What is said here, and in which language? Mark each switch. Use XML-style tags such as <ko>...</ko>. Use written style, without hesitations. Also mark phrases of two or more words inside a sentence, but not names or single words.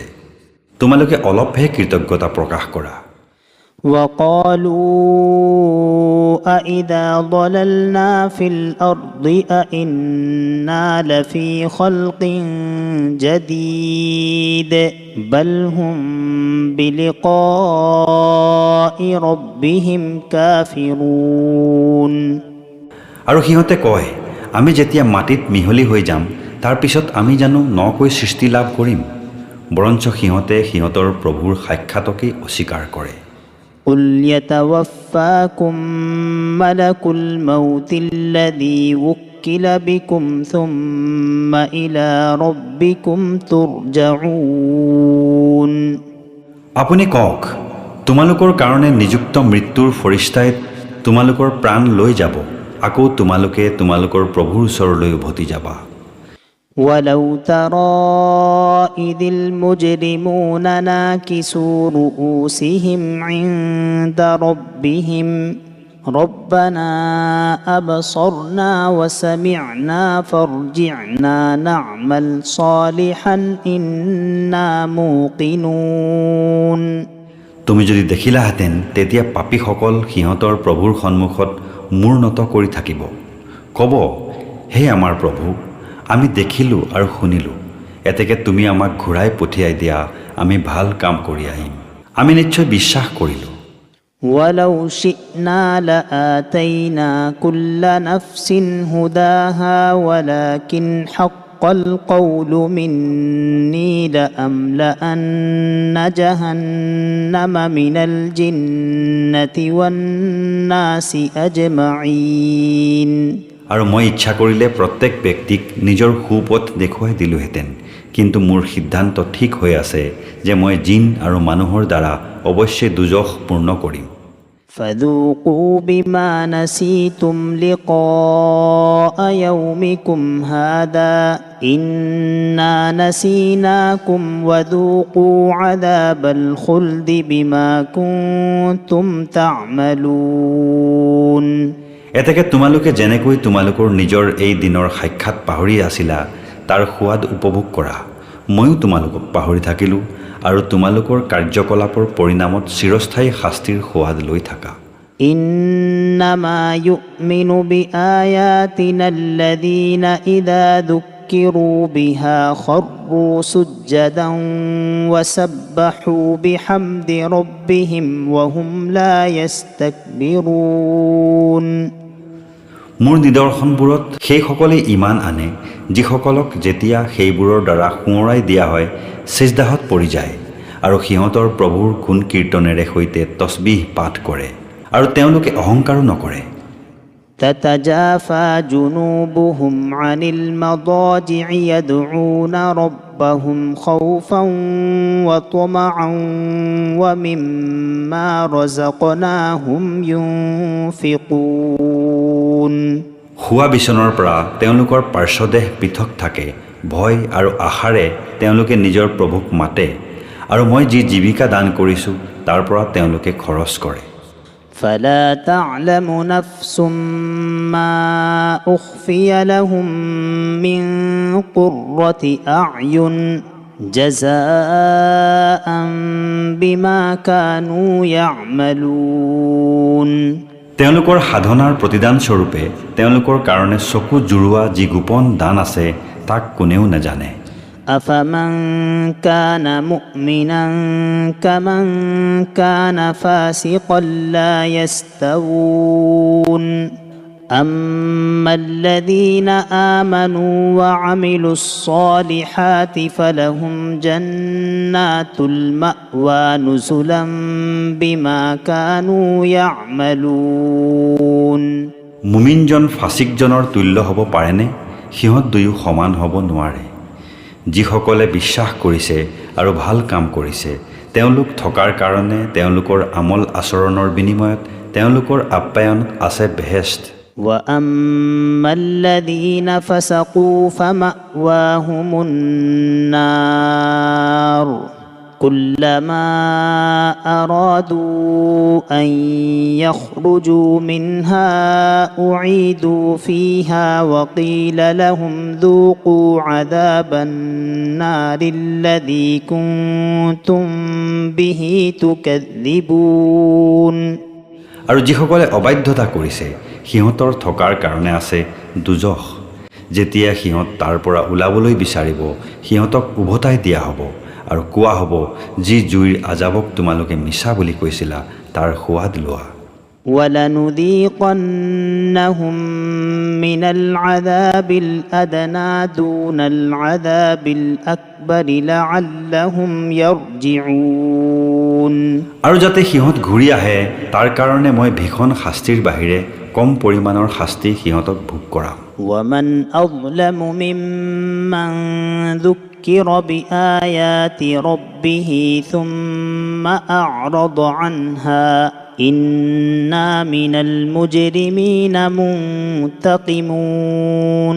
<as>তোমালোকে অলপহে কৃতজ্ঞতা প্ৰকাশ কৰা।</as> <ar>وقالوا أإذا ضللنا في الأرض أإنا لفي خلق جديد بل هم بلقاء ربهم كافرون।</ar> <as>আৰু সিহঁতে কয়, আমি যেতিয়া মাটিত মিহলি হৈ যাম তাৰ পিছত আমি জানো নকৈ সৃষ্টি লাভ কৰিম? বৰঞ্চ সিহঁতে সিহঁতৰ প্ৰভুৰ সাক্ষাতকেই অস্বীকাৰ কৰে।</as> <ar>قل يتوفاكم ملك الموت الذي وكل بكم ثم إلى ربكم ترجعون।</ar> <as>আপুনি কওক, তোমালোকৰ কাৰণে নিযুক্ত মৃত্যুৰ ফৰিস্তাই তোমালোকৰ প্ৰাণ লৈ যাব, আকৌ তোমালোকে তোমালোকৰ প্ৰভুৰ ওচৰলৈ উভতি যাবা।</as> <ar>ولو ترى إذ المجرمون ناكسوا رؤوسهم عند ربهم ربنا أبصرنا وسمعنا فارجعنا نعمل صالحا إنا موقنون</ar> <as>তুমি যদি দেখিলাহেঁতেন তেতিয়া পাপীসকল সিহঁতৰ প্ৰভুৰ সন্মুখত মূৰ নত কৰি থাকিব, ক'ব, হে আমাৰ প্ৰভু, আমি দেখিলোঁ আৰু শুনিলোঁ, এতেকে তুমি আমাক ঘূৰাই পঠিয়াই দিয়া, আমি ভাল কাম কৰি আহিম, আমি নিশ্চয় বিশ্বাস কৰিলোঁ।</as> <ar>ولو شئنا لآتينا كل نفس هداها ولكن حق القول مني لأملأن جهنم من الجنة والناس أجمعين</ar> <as>আৰু মই ইচ্ছা কৰিলে প্ৰত্যেক ব্যক্তিক নিজৰ সুপথ দেখুৱাই দিলোহেঁতেন, কিন্তু মোৰ সিদ্ধান্ত ঠিক হৈ আছে যে মই জিন আৰু মানুহৰ দ্বাৰা অৱশ্যেই দুজখ পূৰ্ণ কৰিম।</as> <ar>فذوقوا بما نسيتم لقاء يومكم هذا إنا نسيناكم وذوقوا عذاب الخلد بما كنتم تعملون</ar> <as>এতেকে তোমালোকে যেনেকৈ তোমালোকৰ নিজৰ এই দিনৰ সাক্ষাৎ পাহৰি আছিলা তাৰ সোৱাদ উপভোগ কৰা, ময়ো তোমালোকক পাহৰি থাকিলোঁ আৰু তোমালোকৰ কাৰ্যকলাপৰ পৰিণামত চিৰস্থায়ী শাস্তিৰ সোৱাদ লৈ থাকা।</as> <ar>إنما يؤمن بآياتنا الذين إذا ذكروا بها خروا سجدا وسبحوا بحمد ربهم وهم لا يستكبرون</ar> <as>মোৰ নিদৰ্শনবোৰত সেইসকলে ইমান আনে যিসকলক যেতিয়া সেইবোৰৰ দ্বাৰা সোঁৱৰাই দিয়া হয় ছিজদাহত পৰি যায় আৰু সিহঁতৰ প্ৰভুৰ গুণ কীৰ্তনেৰে সৈতে তছবিহ পাঠ কৰে আৰু তেওঁলোকে অহংকাৰো নকৰে।</as> <ar>تتجافى جنوبهم عن المضاجع يدعون ربهم خوفا وطمعا ومما رزقناهم ينفقون</ar> <as>শোৱা বিচনাৰ পৰা তেওঁলোকৰ পাৰ্শ্বদেশ পৃথক থাকে, ভয় আৰু আশাৰে তেওঁলোকে নিজৰ প্ৰভুক মাতে আৰু মই যি জীৱিকা দান কৰিছোঁ তাৰ পৰা তেওঁলোকে খৰচ কৰে।</as> <ar>فلا تعلم نفس ما أخفي لهم من قرة أعين جزاء بما كانوا يعملون</ar> <as>তেওঁলোকৰ সাধনাৰ প্ৰতিদান স্বৰূপে তেওঁলোকৰ কাৰণে চকু জুৰুৱা যি গোপন দান আছে তাক কোনেও নাজানে।</as> <ar>أفمن كان مؤمنا كمن كان فاسقا لا يستوون أما الذين آمنوا وعملوا الصالحات فلهم جنات المأوى نزلا بما كانوا يعملون</ar> <as>মুমিনজন ফাছিকজনৰ তুল্য হ'ব পাৰেনে? সিহঁত দুয়ো সমান হ'ব নোৱাৰে। যিসকলে বিশ্বাস কৰিছে আৰু ভাল কাম কৰিছে তেওঁলোক থকাৰ কাৰণে তেওঁলোকৰ আমল আচৰণৰ বিনিময়ত তেওঁলোকৰ আপ্যায়নত আছে বেহেষ্ট।</as> <ar>وأما الذين فسقوا فمأواهم النار كلما أرادوا أن يخرجوا منها أعيدوا فيها وقيل لهم ذوقوا عذاب النار الذي كنتم به تكذبون</ar> <as>আৰু যিসকলে অবাধ্যতা কৰিছে সিহঁতৰ থকাৰ কাৰণে আছে দুজখ। যেতিয়া সিহঁত তাৰ পৰা ওলাবলৈ বিচাৰিব সিহঁতক উভতাই দিয়া হ'ব আৰু কোৱা হ'ব, যি জুইৰ আজাবক তোমালোকে মিছা বুলি কৈছিলা তাৰ সোৱাদ লোৱা।</as> <ar>ولنذيقنهم من العذاب الأدنى دون العذاب الأكبر لعلهم يرجعون</ar> <as>আৰু যাতে সিহঁত ঘূৰি আহে তাৰ কাৰণে মই ভীষণ শাস্তিৰ বাহিৰে কম পৰিমাণৰ শাস্তি সিহঁতক ভোগ কৰাম।</as> <ar>ومن أظلم ممن ذكر بآيات ربه ثم أعرض عنها إنا من المجرمين منتقمون</ar>